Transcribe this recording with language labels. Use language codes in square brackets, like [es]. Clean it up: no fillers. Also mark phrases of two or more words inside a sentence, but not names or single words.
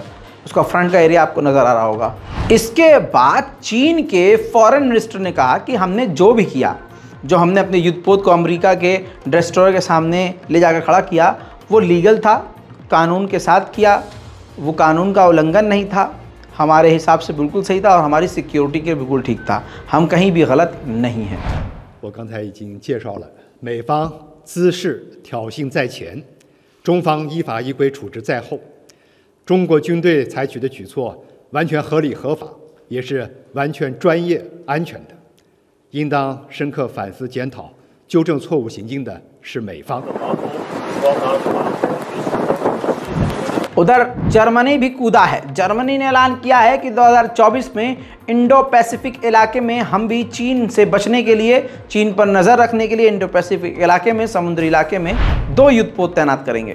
[hi] उसका फ्रंट का एरिया आपको नज़र आ रहा होगा। इसके बाद चीन के [en] foreign minister [hi] ने कहा कि हमने जो भी किया, जो हमने अपने युद्धपोत को अमेरिका के डिस्ट्रॉयर के सामने ले जाकर खड़ा किया, वो लीगल था, कानून के साथ किया, वो कानून का उल्लंघन नहीं था, हमारे हिसाब से बिल्कुल सही था और हमारी सिक्योरिटी के बिल्कुल ठीक था, हम कहीं भी गलत नहीं हैं। [zh] 我刚才已经介绍了，美方滋事挑衅在前，中方依法依规处置在后。中国军队采取的举措完全合理合法，也是完全专业安全的，应当深刻反思检讨，纠正错误行径的是美方。 [hi] उधर जर्मनी भी कूदा है। जर्मनी ने ऐलान किया है कि 2024 में इंडो पैसिफिक इलाके में हम भी चीन से बचने के लिए, चीन पर नज़र रखने के लिए इंडो पैसिफिक इलाके में, समुद्री इलाके में 2 युद्धपोत तैनात करेंगे।